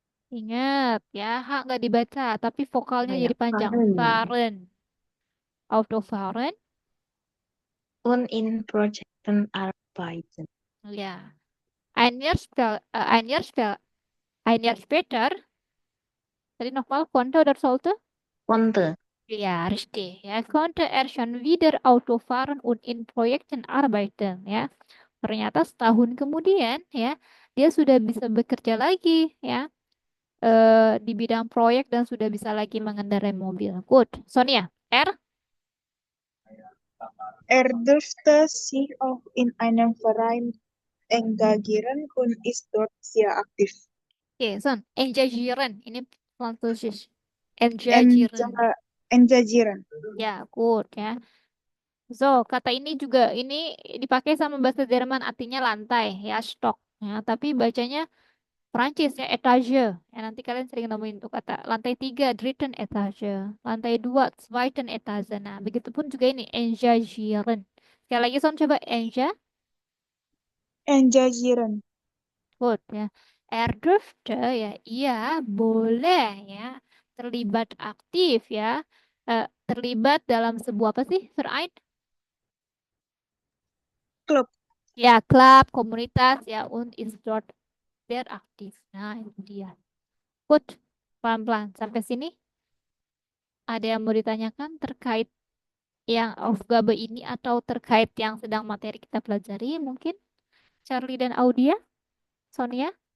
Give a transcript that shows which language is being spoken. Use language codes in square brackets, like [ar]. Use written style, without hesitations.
[id] Ingat ya, H nggak dibaca, tapi vokalnya oh ya, jadi panjang. [de] fahren Fahren. Autofahren. und in Projekten arbeiten. Ja. Ein Jahr später, tadi nochmal konnte oder sollte? Konnte Ja, richtig. Ja, konnte er schon wieder Auto fahren und in Projekten arbeiten. [id] Ya, ternyata setahun kemudian, ya, dia sudah bisa bekerja lagi, ya, di bidang proyek dan sudah bisa lagi mengendarai mobil. [en] Good. Sonia, R. [de] Er durfte sich auch in einem Verein engagieren und ist dort sehr aktiv. [id] Oke, Son. Engagieren. Ini Französisch. Engagieren. [de] Enga- Engagieren. [id] Ya, good ya. So, kata ini juga ini dipakai sama bahasa Jerman artinya lantai ya, stock. Ya, tapi bacanya Prancis ya, etage. Ya, nanti kalian sering nemuin tuh kata lantai 3, [de] dritten etage. [id] Lantai 2, [de] zweiten etage. [id] Nah, begitupun juga ini, engagieren. Sekali lagi, Son, coba enja. [de] Engagieren. [id] Good ya. [de] Er durfte [id] ya, iya boleh ya. Terlibat aktif ya. Terlibat dalam sebuah apa sih? Verein? Klub. Ya, klub, komunitas ya, [de] und ist dort sehr aktiv. [id] Nah, itu dia. Good. Pelan-pelan. Sampai sini ada yang mau ditanyakan terkait yang Aufgabe ini atau terkait yang sedang materi kita pelajari mungkin? Charlie dan Audia? Sonia?